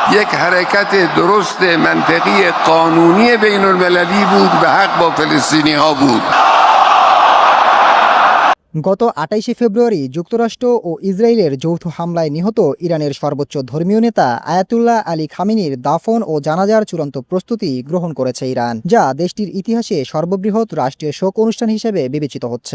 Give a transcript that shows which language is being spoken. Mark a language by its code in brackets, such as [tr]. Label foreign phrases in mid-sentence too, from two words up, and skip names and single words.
[fa] یک حرکت درست منطقی قانونی بین المللی بود و حق با فلسطینی ها بود। [bn] গত ২৮শে ফেব্রুয়ারি যুক্তরাষ্ট্র ও ইসরায়েলের যৌথ হামলায় নিহত ইরানের সর্বোচ্চ ধর্মীয় নেতা আয়াতুল্লাহ আলী খামেনির দাফন ও জানাজার চূড়ান্ত প্রস্তুতি গ্রহণ করেছে ইরান, যা দেশটির ইতিহাসে সর্ববৃহৎ রাষ্ট্রীয় শোক অনুষ্ঠান হিসেবে বিবেচিত হচ্ছে।